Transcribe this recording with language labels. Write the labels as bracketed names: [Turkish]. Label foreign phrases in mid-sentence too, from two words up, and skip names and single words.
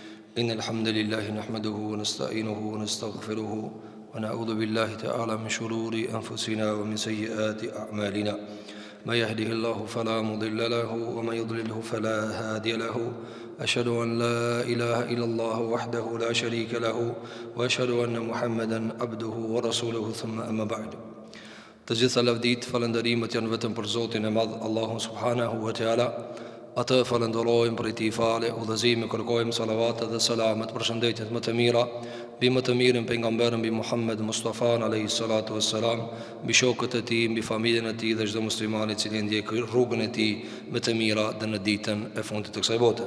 [Arabic] إن الحمد لله نحمده ونستعينه ونستغفره ونعوذ بالله تعالى من شرور أنفسنا ومن سيئات أعمالنا من يهده الله فلا مضل له ومن يضلله فلا هادي له أشهد أن لا إله إلا الله وحده لا شريك له وأشهد أن محمدا عبده ورسوله ثم أما بعد. [Albanian] Të gjitha lavdit, falënderimet janë vetëm për Zotin e Madh, Allahun [Arabic] سبحانه وتعالى. [Albanian] Atë falenderojmë për ti fale, udhëzime kërkojmë salavatet dhe selamet, përshëndetjet më të mira mbi më të mirën pejgamberin, mbi Muhammed Mustafa [Arabic] عليه الصلاة والسلام, [Albanian] mbi shokët e tij, mbi familjen e tij dhe çdo musliman i cili ndjek rrugën e tij më të mira dhe në ditën e fundit të kësaj bote.